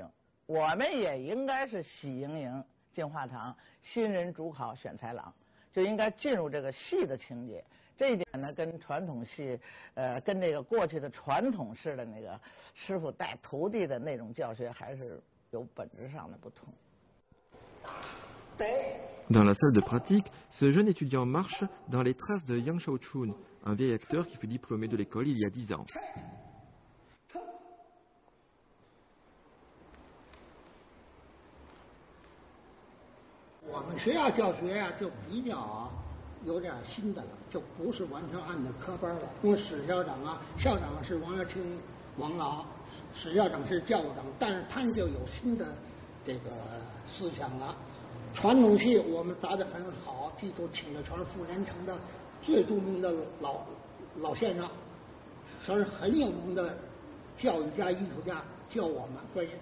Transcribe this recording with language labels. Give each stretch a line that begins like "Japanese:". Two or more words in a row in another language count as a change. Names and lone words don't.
Chinese: 我们也应该是喜盈盈进画堂，新人主考选才郎，就应该进入这个戏的情节。这一点呢，跟传统戏，跟这个过去的传统式的那个师傅带徒弟的那种教学，还是有本质上的不同。
French: Dans la salle de pratique, ce jeune étudiant marche dans les traces de Yang Shaochun, un vieil acteur qui fut diplômé de l'école il y a 10 ans.
Chinese: Notre 学校教学呀，就比较有点新的了，就不是完全按照科班了。因为史校长啊，校长是王耀清王老，史校长是教务长，但是他们就有新的这个思想了。传统戏我们砸得很好，记住请的全是傅连城的最著名的老先生，算是很有名的教育家、艺术家，教我们专业。